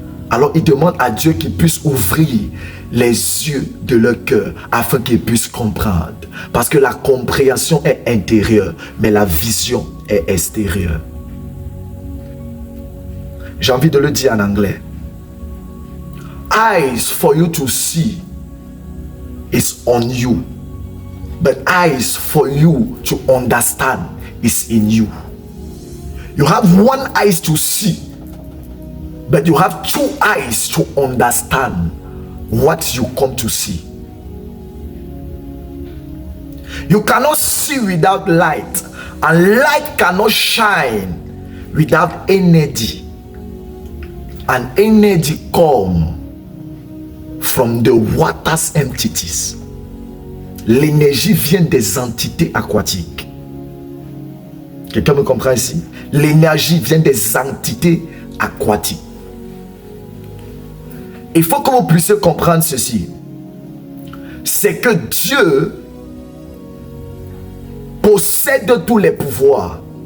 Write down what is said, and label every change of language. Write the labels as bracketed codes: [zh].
[fr] Alors il demande à Dieu qu'il puisse ouvrir les yeux de leur cœur afin qu'ils puissent comprendre. Parce que la compréhension est intérieure, mais la vision est extérieure. J'ai envie de le dire en anglais. [en] Eyes for you to see is on you. But eyes for you to understand is in you. You have one eyes to see, but you have two eyes to understand what you come to see. You cannot see without light, and light cannot shine without energy. And energy comes from the water's entities. [fr] L'énergie vient des entités aquatiques. Quelqu'un me comprend ici? L'énergie vient des entités aquatiques. Il faut que vous puissiez comprendre ceci. C'est que Dieu possède tous les pouvoirs.